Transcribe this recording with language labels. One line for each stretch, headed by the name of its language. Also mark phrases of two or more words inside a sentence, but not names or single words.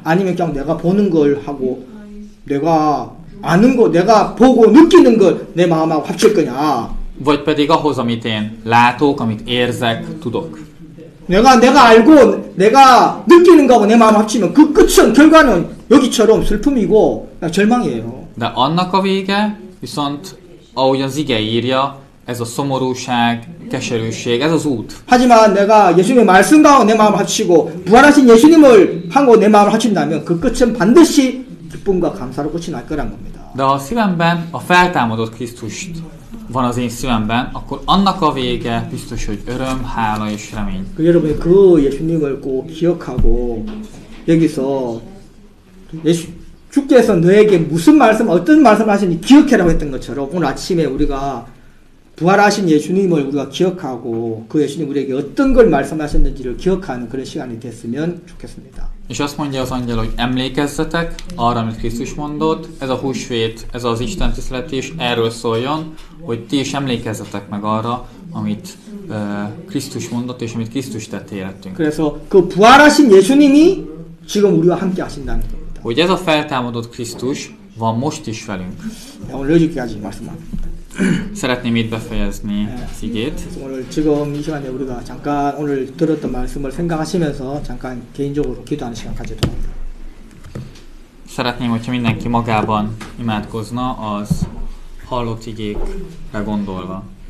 Korean: 아니면 그냥 내가 보는 걸 하고 내가 아는 거, 내가 보고 느끼는 걸 내 마음하고 합칠 거냐,
Hungarian: vagy pedig ahhoz, amit én látok, amit érzek, tudok.
Korean: 내가 알고 내가 느끼는 거하고 내 마음 합치면 그 끝은 결과는 여기처럼 슬픔이고 절망이에요.
Hungarian: De annak a vége viszont, ahogy az ige írja, ez a szomorúság, keserűség, ez az út.
Korean: 하지만 내가 예수님의 말씀과 내 마음을 합치고 부활하신 예수님을 하고 내 마음을 합친다면 그 끝은 반드시 기쁨과 감사로 끝이 날 거란 겁니다.
Hungarian: De ha a szívemben a feltámadott Krisztust van az én szívemben, akkor annak a vége biztos, hogy öröm, hála és remény.
Korean: 여러분이 그 예수님을 꼭 기억하고 여기서 주께서 너에게 무슨 말씀, 어떤 말씀을 하시는지 기억해라고 했던 것처럼 오늘 아침에 우리가 부활하신 예수님을 우리가 기억하고 그 예수님 우리에게 어떤 걸 말씀하셨는지를 기억하는 그런 시간이 됐으면 좋겠습니다.
Hungarian: És azt mondja az angyal, hogy emlékezzetek arra, amit Krisztus mondott, ez a húsvét, ez az Isten tiszteletés erről szóljon, hogy ti is emlékezzetek meg arra, amit Krisztus mondott, és amit Krisztus tett életünk.
Korean: 그래서 그 부활하신 예수님이 지금 우리와 함께 하신다는 겁니다.
Hungarian: Hogy ez a feltámadott Krisztus van most is velünk.
Korean: 오늘 여기까지 말씀합니다.
Hungarian: Szeretném itt befejezni az igét.
Korean: 오늘 지금 이 시간에 우리가 잠깐 오늘 들었던 말씀을 생각하시면서 잠깐 개인적으로 기도하는 시간 가지도록 합니다.
Hungarian: Szeretném, hogyha mindenki magában imádkozna az hallott igékre gondolva.